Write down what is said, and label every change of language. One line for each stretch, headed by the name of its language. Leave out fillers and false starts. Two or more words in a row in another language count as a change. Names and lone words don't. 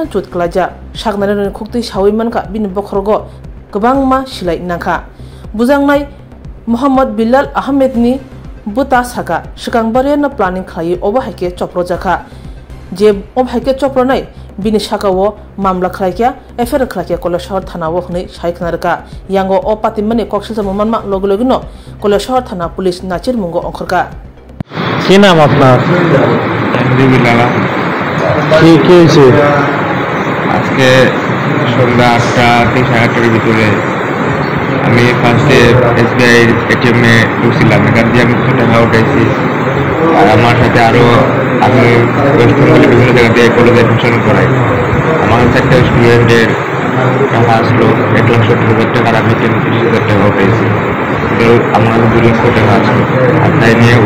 Kok Borok: chut klaja saknani khukti sawi manka bin bokhrogo gobangma silai nangkha bujangnai Muhammad Bilal Ahmed ni buta saka shikang na planning khlai oba haike chopro jaka je oba haike chopro nai bini saka wo mamla khlaikya efer khlaikya kolashor thana wo hnei saikhnarka yango o patimani kokshil manma logologino kolashor thana police nachir mungo onkhorka
Bangla: কি নাম আপনার কি কি হয়েছে আজকে সন্ধ্যা 8টা থেকে 8:30 ভিতরে আমি ফার্স্টে SBI ATM এ ঢুকছিলাম এখান দিয়ে আমি কিছু টাকা উঠাইছি আর আমার সাথে আরো আমি ওয়েস্ট বেঙ্গলে বিভিন্ন জায়গা দিয়ে কলেজে অ্যাডমিশন করাই আমার একটা স্টুডেন্টের টাকা আসলো 1,70,000 টাকা আর আমি 30,000 টাকা উঠাইছি আমার কাছে 2 লক্ষ টাকা আসলো আর তাই নিয়ে ওই